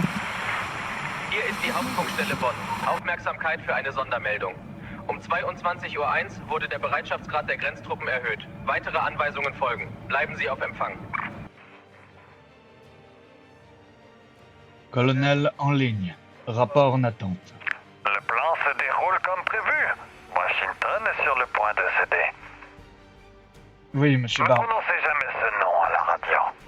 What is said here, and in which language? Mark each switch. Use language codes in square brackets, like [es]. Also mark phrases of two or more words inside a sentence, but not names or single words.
[de] Hier ist die Hauptfunkstelle Bonn. Aufmerksamkeit für eine Sondermeldung. Um 22:01 Uhr wurde der Bereitschaftsgrad der Grenztruppen erhöht. Weitere Anweisungen folgen. Bleiben Sie auf Empfang. [fr] Colonel en ligne. Rapport en attente. Le plan se déroule comme prévu. Washington est sur le point de céder. Oui, monsieur Ne Barr. prononcez jamais ce nom à la radio.